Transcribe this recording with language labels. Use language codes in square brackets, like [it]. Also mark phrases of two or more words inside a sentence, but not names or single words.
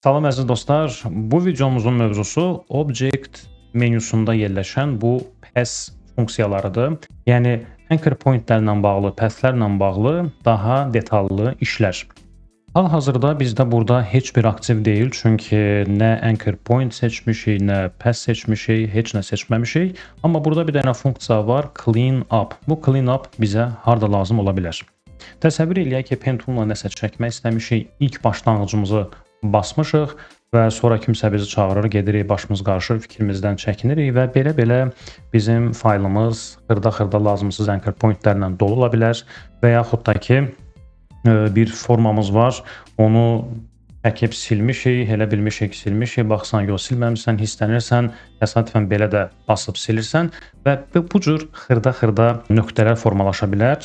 [az] Salam əziz dostlar, bu videomuzun mövzusu Object menüsündə yerləşən bu pass funksiyalarıdır. Yəni [en] anchor pointlərlə [az] bağlı, passlərlə bağlı daha detallı işlər. Hal-hazırda bizdə burada heç bir aktiv deyil, çünki nə [en] anchor point [az] seçmişik, nə pass seçmişik, heç nə seçməmişik. Amma burada bir dənə funksiya var, [en] clean up. [az] Bu [en] clean up [az] bizə harda lazım ola bilər? Təsəvvür eləyək ki, Pentiumla nəsə çəkmək istəmişik, ilk başlanğıcımızı basmışıq və sonra kimsə bizi çağırır, gedirik, başımız qarışır, fikrimizdən çəkinirik və belə-belə bizim faylımız xırda-xırda lazımsız [en] anchor pointlərlə [az] dolu ola bilər və yaxud da ki, bir formamız var, onu çəkib silmişik, elə bilmişik ki, silmişik, baxsan yox silməmişsən, hisslənirsən, təsadüfən belə də basıb silirsən və bu cür xırda-xırda nöqtələr formalaşa bilər.